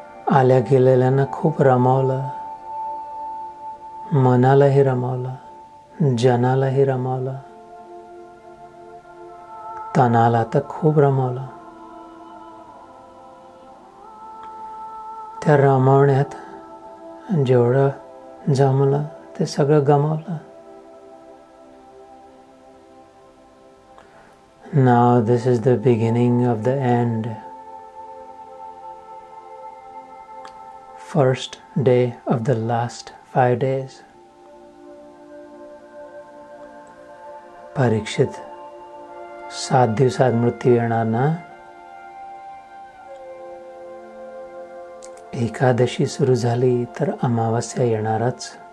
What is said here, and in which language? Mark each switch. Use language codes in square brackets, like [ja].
[mr] आल्या गेलेल्यांना खूप रमावलं, मनालाही रमावलं, जनालाही रमावलं, तनाला तर खूप रमावलं. त्या रमावण्यात जेवढं जमलं ते सगळं गमावलं. [en] Now this is the beginning of the end. First day of the last 5 days. [mr] परीक्षित 7 दिवसात मृत्यू येणार ना. एकादशी सुरू झाली तर अमावस्या येणारच.